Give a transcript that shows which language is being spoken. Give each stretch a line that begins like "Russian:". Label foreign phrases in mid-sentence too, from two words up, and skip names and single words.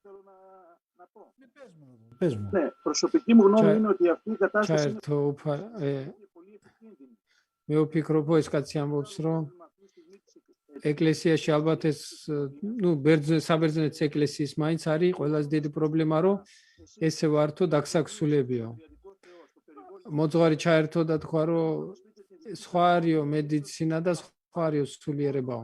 Greek: Ναι, προσωπική μου γνώμη είναι ότι αυτή η κατάσταση είναι
Georgian: მე ვფიქრობ, ეს კაცი ამბობს, რომ ეკლესიაში ალბათ ეს, საბერძნეთის ეკლესიის მაინც არის ყველაზე დიდი პრობლემა, რომ ესე ვართო დაგსაქსულებიო. მოძღვარი ჩაერთო და თქვა, რომ სხვა არისო მედიცინა და სხვა არისო სულიერებაო.